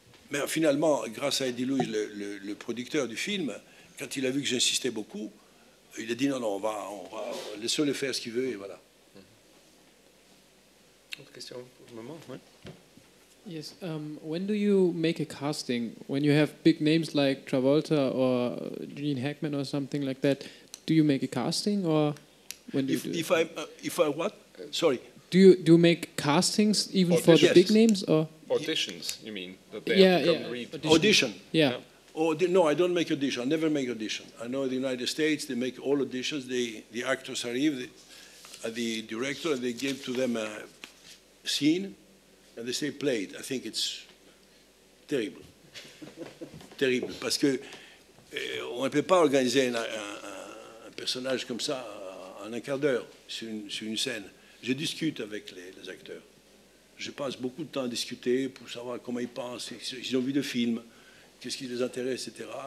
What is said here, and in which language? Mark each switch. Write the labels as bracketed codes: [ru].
[fr] Mais finalement, grâce à Eddie Louis, le producteur du film, quand il a vu que j'insistais beaucoup, il a dit non, on va laissons-le faire ce qu'il veut, et voilà. Autre question pour le moment, ouais. [en] Yes. When do you make a casting? When you have big names like Travolta or Gene Hackman or something like that, do you make a casting or when do you do it? If I what? Sorry. Do you make castings even for the big names or auditions? You mean that they have to come read? Audition. Yeah. No, I don't make audition. I never make audition. I know in the United States they make all auditions. The actors arrive at the director and they give to them a scene and they say played. I think it's terrible. Terrible. [fr] Parce que on ne peut pas organiser un personnage comme ça en un quart d'heure sur une scène. Je discute avec les acteurs. Je passe beaucoup de temps à discuter pour savoir comment ils pensent, s'ils ont vu de films, qu'est-ce qui les intéresse, etc.